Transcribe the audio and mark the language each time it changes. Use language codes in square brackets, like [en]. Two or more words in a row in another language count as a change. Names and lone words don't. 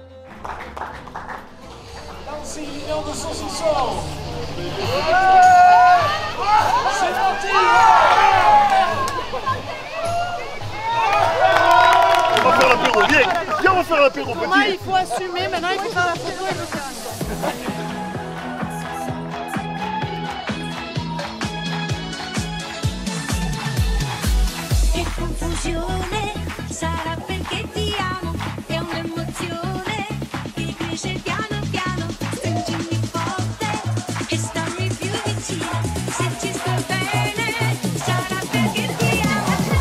[fr] 26 millions de saucissons! C'est parti! On va faire l'apéro, viens! Viens, on va faire l'apéro, petit! Moi, il faut assumer, maintenant il faut faire la photo et le saucisson. [it] Che confusione sarà perché ti amo, è un'emozione che cresce piano piano, stringimi forte e stammi più vicino, se ci sto bene sarà perché ti amo.